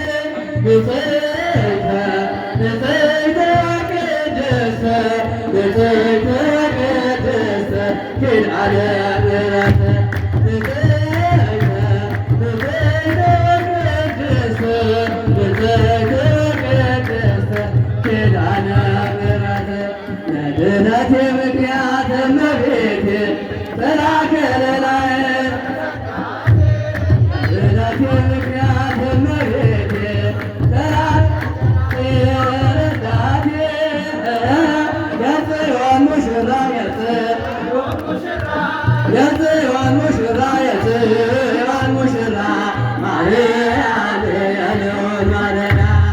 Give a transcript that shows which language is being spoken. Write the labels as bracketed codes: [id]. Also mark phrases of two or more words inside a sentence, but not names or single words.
[gez] ንጽሕተ ንጽሕተ ቅድስተ ንጽሕተ ቅድስተ ኪዳነ ምሕረት ንጽሕተ ንጽሕተ ቅድስተ ንጽሕተ ቅድስተ ኪዳነ ምሕረት [am] ለድኅነቴ ምክንያት እመቤቴ ተላከለላዬ ለድኅነቴ ምክንያት እመቤቴ ረዳቴ የጽዮን ሙሽራ የጽዮን ሙሽራ የጽዮን ሙሽራ ማርያም የልዑል ማደሪያ